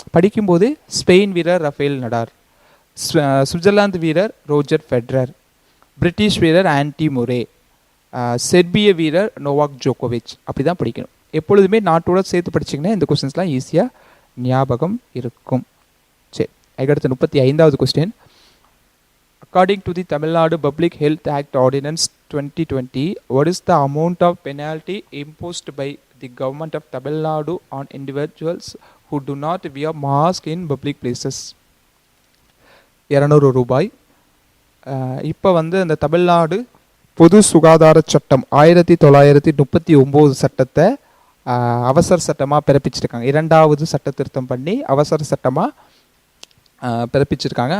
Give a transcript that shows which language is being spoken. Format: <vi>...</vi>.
<ta>படிக்கும்போது ஸ்பெயின் வீரர் Rafael Nadal, Switzerland வீரர் ரோஜர் ஃபெடரர், பிரிட்டிஷ் வீரர் ஆன்டி முரே, செர்பிய வீரர் நோவாக் ஜோகோவிச், அப்படி தான் படிக்கணும். எப்பொழுதுமே நாட்டோட சேர்த்து படிச்சிங்கன்னா இந்த கொஸ்டின்ஸ்லாம் ஈஸியாக ஞாபகம் இருக்கும். சரி, அதுக்கடுத்து 35வது question.</ta> <en>According to the Tamil Nadu Public Health Act Ordinance 2020, what is the amount of penalty imposed by the government of Tamil Nadu on individuals who do not wear mask in public places?</en> <ta>200 ரூபாய். இப்போ வந்து அந்த தமிழ்நாடு பொது சுகாதார சட்டம் 1939 சட்டத்தை அவசர சட்டமாக பிறப்பிச்சிருக்காங்க. 2வது சட்ட திருத்தம் பண்ணி அவசர சட்டமாக பிறப்பிச்சிருக்காங்க.</ta>